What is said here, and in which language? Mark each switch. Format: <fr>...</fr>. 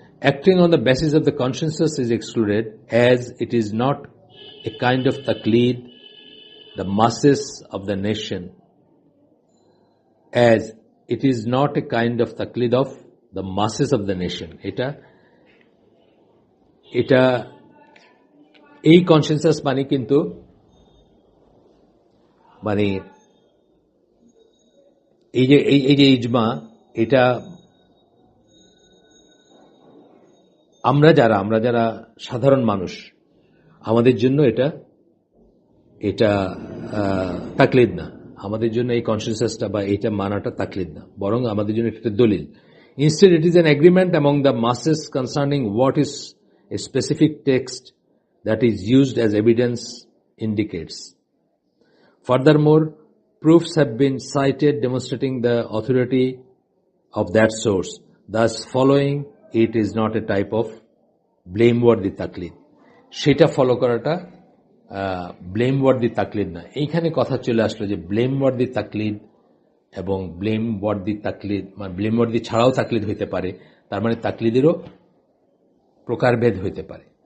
<en>Acting on the basis of the consensus is excluded, as it is not a kind of taqleed the masses of the nation, as it is not a kind of taqleed of the masses of the nation.</en> <bn>এটা এই consensus মানে কিন্তু মানে এই যে ইজমা, এটা আমরা যারা সাধারণ মানুষ, আমাদের জন্য এটা তাকলিদ না। আমাদের জন্য এই কনসেনসাসটা বা এটা মানাটা তাকলিদ না, বরং আমাদের জন্য এটা দলিল।</bn> <en>Instead, it is an agreement among the masses concerning what is a specific text that is used as evidence indicates. Furthermore, proofs have been cited demonstrating the authority of that source. Thus, following it is not a type of blameworthy taklid.</en> <bn>সেটা follow করাটা ব্লেমওয়ার্দি তাকলিদ না। এইখানে কথা চলে আসলো যে ব্লেমওয়ার্দি তাকলিদ এবং ব্লেমওয়ার্দি তাকলিদ, মানে ব্লেমওয়ার্দি ছাড়াও তাকলিদ হইতে পারে, তার মানে তাকলিদেরও প্রকারভেদ হইতে পারে।</bn>